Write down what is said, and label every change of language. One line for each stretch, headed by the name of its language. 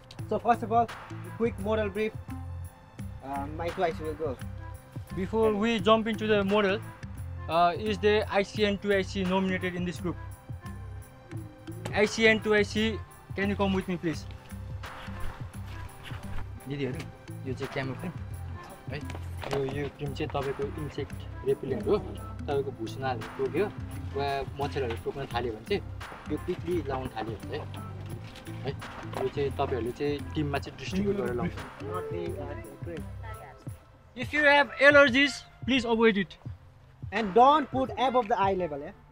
English: So first of all, quick model brief. My 2IC will go. Before we jump into the model, is the IC and 2IC nominated in this group? IC and 2IC, can you come with me please?
Nepali: दिदीहरु यो चाहिँ क्यामोफ्लेन है यो cream चाहिँ तपाईको insect रेपिलेन्ट हो तपाईको भुसनाले टोक्यो वा मच्छरहरु टोक्न थाल्यो भने चाहिँ यो क्विकली लाउन थाल्यो भने है यो चाहिँ तपाईहरुले चाहिँ टिममा चाहिँ डिस्ट्रिब्युट गरेर लाउनु
English: If you have allergies, please avoid it. And don't put above the eye level, yeah?